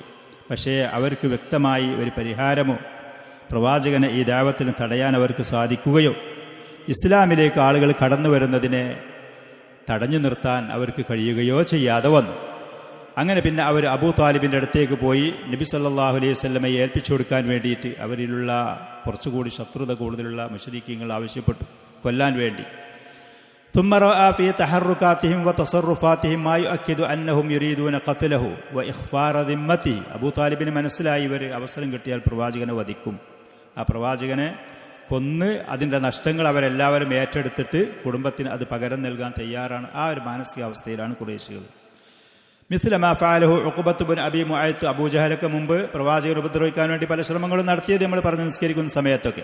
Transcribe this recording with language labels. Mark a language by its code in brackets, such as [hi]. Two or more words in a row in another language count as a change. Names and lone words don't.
[ml] പക്ഷേ അവർക്ക് വ്യക്തമായി ഒരു പരിഹാരമോ പ്രവാചകനെ ഈ ദഅവത്തിനെ തടയാൻ അവർക്ക് സാധിക്കുകയോ ഇസ്ലാമിലേക്ക് ആളുകൾ കടന്നു വരുന്നതിനെ തടഞ്ഞു നിർത്താൻ അവർക്ക് കഴിയുകയോ ചെയ്യാതെ വന്നു. അങ്ങനെ പിന്നെ അവർ അബൂ താലിബിൻ്റെ അടുത്തേക്ക് പോയി നബി [ar] صلى الله عليه وسلم [ml] ഏൽപ്പിച്ചു കൊടുക്കാൻ വേണ്ടിയിട്ട് അവരിലുള്ള കുറച്ചുകൂടി ശത്രുത കൂടുതലുള്ള മുശ്രിക്കീങ്ങൾ ആവശ്യപ്പെട്ടു കൊല്ലാൻ വേണ്ടി. [ar] ثم رأى في تحركاتهم وتصرفاتهم ما يؤكد أنهم يريدون قتله وإخفار ذمته. [ml] അബൂ താലിബിന് മനസ്സിലായി ഇവർ അവസരം കിട്ടിയാൽ പ്രവാചകനെ വധിക്കും, ആ പ്രവാചകനെ കൊന്ന് അതിൻ്റെ നഷ്ടങ്ങൾ അവരെല്ലാവരും ഏറ്റെടുത്തിട്ട് കുടുംബത്തിന് അത് പകരം നൽകാൻ തയ്യാറാണ്. ആ ഒരു മാനസികാവസ്ഥയിലാണ് ഖുറൈശികൾ. [ar] مثل ما فعله [ml] ഉഖബത്ത് ബിൻ അബി മുഅയ്ത്ത്, അബൂജഹലൊക്കെ മുമ്പ് പ്രവാചകരെ ഉപദ്രവിക്കാൻ വേണ്ടി പല ശ്രമങ്ങളും നടത്തിയത് നമ്മൾ പറഞ്ഞു നിസ്കരിക്കുന്ന സമയത്തൊക്കെ.